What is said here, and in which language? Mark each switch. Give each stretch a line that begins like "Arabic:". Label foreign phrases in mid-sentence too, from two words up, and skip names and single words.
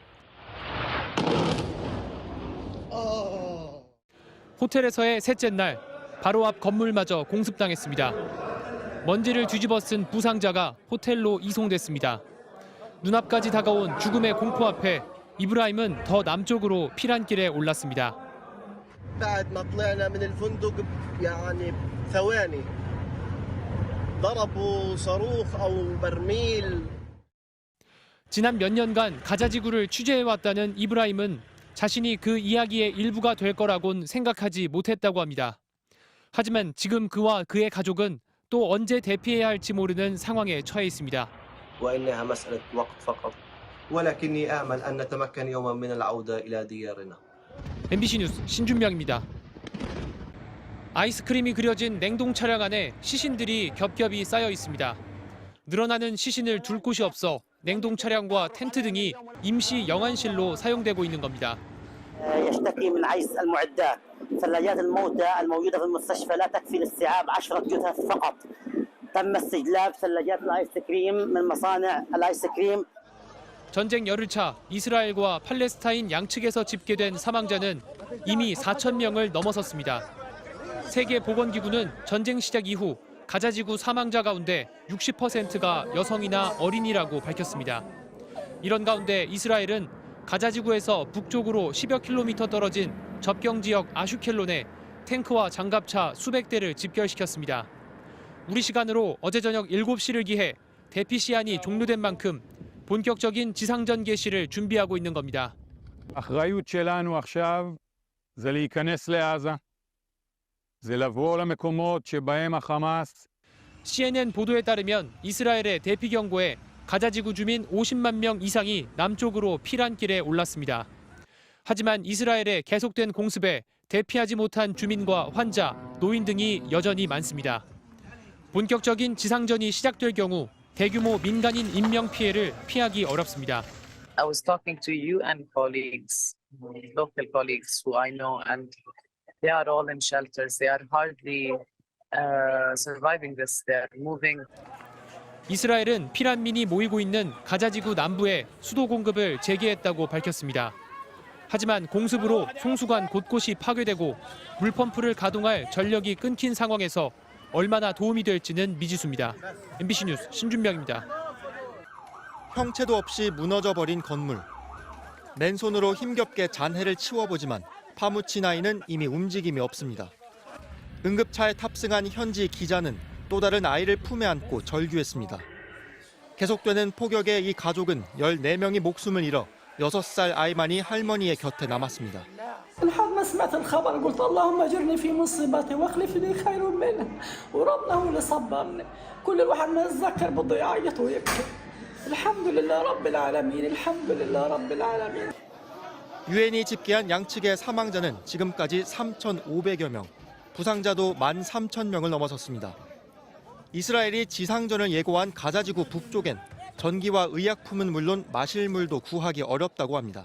Korean: 호텔에서의 셋째 날, 바로 앞 건물마저 공습당했습니다. 먼지를 뒤집어 쓴 부상자가 호텔로 이송됐습니다. 눈앞까지 다가온 죽음의 공포 앞에 이브라임은 더 남쪽으로 피란길에 올랐습니다.
Arabic: بعد ما طلعنا من الفندق يعني ثواني ضربوا صاروخ أو برميل.
Korean: 지난 몇 년간 가자지구를 취재해왔다는 이브라임은 자신이 그 이야기의 일부가 될 거라곤 생각하지 못했다고 합니다. 하지만 지금 그와 그의 가족은 또 언제 대피해야 할지 모르는 상황에 처해 있습니다.
Arabic: وإنها مسألة وقت فقط. ولكني آمل أن نتمكن يوما من العودة إلى ديارنا.
Korean: MBC 뉴스 신준명입니다. 아이스크림이 그려진 냉동 차량 안에 시신들이 겹겹이 쌓여 있습니다. 늘어나는 시신을 둘 곳이 없어 냉동 차량과 텐트 등이 임시 영안실로 사용되고 있는 겁니다.
Arabic: يشتكي من عجز المعدات. ثلاجات الموتى الموجودة في المستشفى لا تكفي لاستيعاب 10 جثث فقط. تم استجلاب ثلاجات الآيس كريم من مصانع الآيس كريم.
Korean: 전쟁 열흘차 이스라엘과 팔레스타인 양측에서 집계된 사망자는 이미 4천 명을 넘어섰습니다. 세계보건기구는 전쟁 시작 이후 가자지구 사망자 가운데 60%가 여성이나 어린이라고 밝혔습니다. 이런 가운데 이스라엘은 가자지구에서 북쪽으로 10여 킬로미터 떨어진 접경 지역 아슈켈론에 탱크와 장갑차 수백 대를 집결시켰습니다. 우리 시간으로 어제 저녁 7시를 기해 대피 시한이 종료된 만큼 본격적인 지상전 개시를 준비하고 있는 겁니다.
Hebrew: האחריות שלנו עכשיו זה להיכנס לעזה. זה לבוא למקומות שבהם החמאס.
Korean: CNN 보도에 따르면 이스라엘의 대피 경보에 가자지구 주민 50만 명 이상이 남쪽으로 피란길에 올랐습니다. 하지만 이스라엘의 계속된 공습에 대피하지 못한 주민과 환자, 노인 등이 여전히 많습니다. 본격적인 지상전이 시작될 경우 대규모 민간인 인명 피해를 피하기 어렵습니다.
English: I was talking to UN colleagues, local colleagues who I know, and they are all in shelters. They are hardly surviving this. They are moving.
Korean: 이스라엘은 피난민이 모이고 있는 가자지구 남부에 수도 공급을 재개했다고 밝혔습니다. 하지만 공습으로 송수관 곳곳이 파괴되고 물펌프를 가동할 전력이 끊긴 상황에서 얼마나 도움이 될지는 미지수입니다. MBC 뉴스 신준명입니다. 형체도 없이 무너져버린 건물. 맨손으로 힘겹게 잔해를 치워보지만 파무친 아이는 이미 움직임이 없습니다. 응급차에 탑승한 현지 기자는 또 다른 아이를 품에 안고 절규했습니다. 계속되는 폭격에 이 가족은 14명이 목숨을 잃어 6살 아이만이 할머니의 곁에 남았습니다.
Arabic: لحد ما سمعت الخبر قلت اللهم اجرني في مصيبتي واخلف لي خير منها وربنا هو اللي صبرني كل الواحد ما يتذكر بده يعيط ويبكي الحمد لله رب العالمين الحمد لله رب العالمين.
Korean: 유엔이 집계한 양측의 사망자는 지금까지 3,500여 명, 부상자도 13,000명을 넘어섰습니다. 이스라엘이 지상전을 예고한 가자지구 북쪽엔 전기와 의약품은 물론 마실 물도 구하기 어렵다고 합니다.